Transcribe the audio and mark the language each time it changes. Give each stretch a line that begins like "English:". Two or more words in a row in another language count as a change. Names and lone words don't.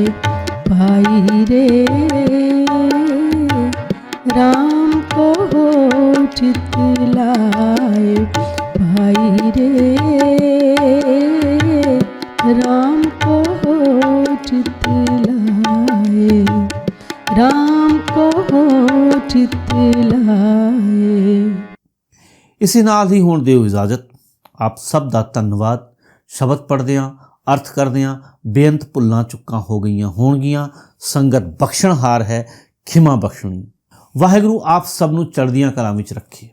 Hindi: भाई रे राम कहो चित लाए। भाई रे राम कहो चित लाए। राम कहो चित लाए।
Punjabi: ਇਸੇ ਨਾਲ ਹੀ ਹੁਣ ਦਿਓ ਇਜਾਜ਼ਤ। ਆਪ ਸਭ ਦਾ ਧੰਨਵਾਦ। ਸ਼ਬਦ ਪੜ੍ਹਦਿਆਂ ਅਰਥ ਕਰਦਿਆਂ ਬੇਅੰਤ ਭੁੱਲਾਂ ਚੁੱਕਾਂ ਹੋ ਗਈਆਂ ਹੋਣਗੀਆਂ। ਸੰਗਤ ਬਖਸ਼ਣਹਾਰ ਹੈ, ਖਿਮਾ ਬਖਸ਼ਣੀ। ਵਾਹਿਗੁਰੂ ਆਪ ਸਭ ਨੂੰ ਚੜ੍ਹਦੀਆਂ ਕਲਾਂ ਵਿੱਚ ਰੱਖੇ।